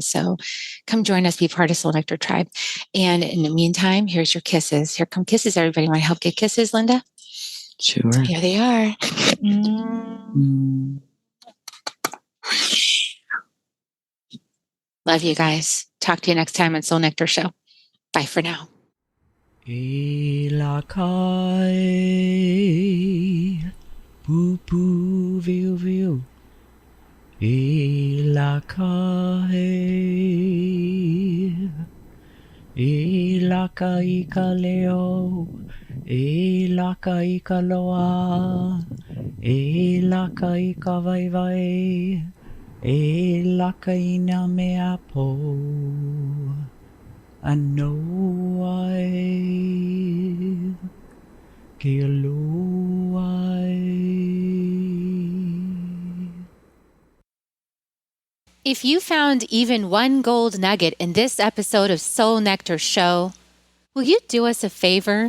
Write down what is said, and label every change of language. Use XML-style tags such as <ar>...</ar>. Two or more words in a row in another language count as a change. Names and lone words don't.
<en>So come join us, be part of Soul Nectar Tribe. And in the meantime, here's your kisses. Here come kisses, everybody. Want to help get kisses, Linda? Sure. Here they are. Love you guys. Talk to you next time on Soul Nectar Show. Bye for now.</en> <haw>Ilakai, poo poo, viu viu. Ilakai, ilakai ka leo, ilakai ka loa, ilakai ka vai vai, ilakai na mea po.</haw> <en>I know I If you found even one gold nugget in this episode of Soul Nectar Show, will you do us a favor?</en>